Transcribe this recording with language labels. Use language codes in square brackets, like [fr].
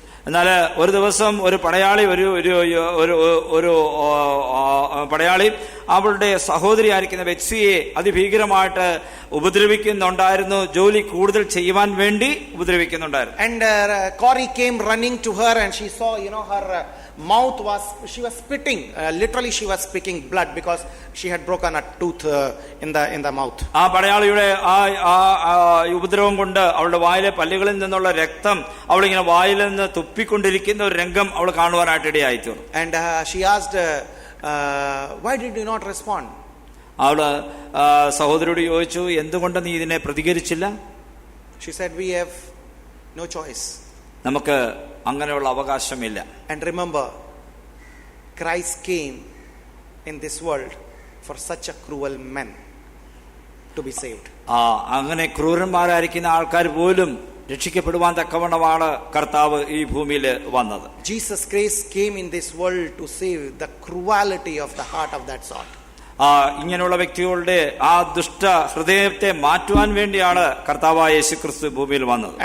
[ml] എന്നാൽ ഒരു ദിവസം ഒരു പടയാളി ഒരു പടയാളി അവളുടെ സഹോദരി ആയിരിക്കുന്ന ബെറ്റ്സിയെ അതിഭീകരമായിട്ട് ഉപദ്രവിക്കുന്നുണ്ടായിരുന്നു. ജോലി കൂടുതൽ ചെയ്യുവാൻ വേണ്ടി ഉപദ്രവിക്കുന്നുണ്ടായിരുന്നു. [en] And Corey came running to her, and she saw, her mouth she was spitting. Literally she was spitting blood because she had broken a tooth in the mouth. [ml] ആ പടയാളിയുടെ ആ ഉപദ്രവം കൊണ്ട് അവളുടെ വായിലെ പല്ലുകളിൽ നിന്നുള്ള രക്തം അവളിങ്ങനെ വായിൽ നിന്ന് തുപ്പിക്കൊണ്ടിരിക്കുന്ന ഒരു രംഗം അവൾ കാണുവാനായിട്ട് ഇടയായി തീർന്നു. [en] And she asked, "Why did you not respond?" [ml] അവള് സഹോദരിയോട് ചോദിച്ചു, എന്തുകൊണ്ട് നീ ഇതിനെ പ്രതികരിച്ചില്ല? [en] She said, "We have no choice." [ml] നമുക്ക് അങ്ങനെയുള്ള അവകാശമില്ല. [en] And remember, Christ came in this world for such a cruel men to be saved. [ml] അങ്ങനെ ക്രൂരന്മാരായിരിക്കുന്ന ആൾക്കാർ പോലും രക്ഷിക്കപ്പെടുവാൻ തക്കവണ്ണമാണ് കർത്താവ് ഈ ഭൂമിയിൽ വന്നത്. [en] Jesus Christ came in this world to save the cruelty of the heart of that sort. [ml] ഇങ്ങനെയുള്ള വ്യക്തികളുടെ ആ ദുഷ്ട ഹൃദയത്തെ മാറ്റുവാൻ വേണ്ടിയാണ് കർത്താവായ യേശുക്രിസ്തു ഭൂമിയിൽ വന്നത്.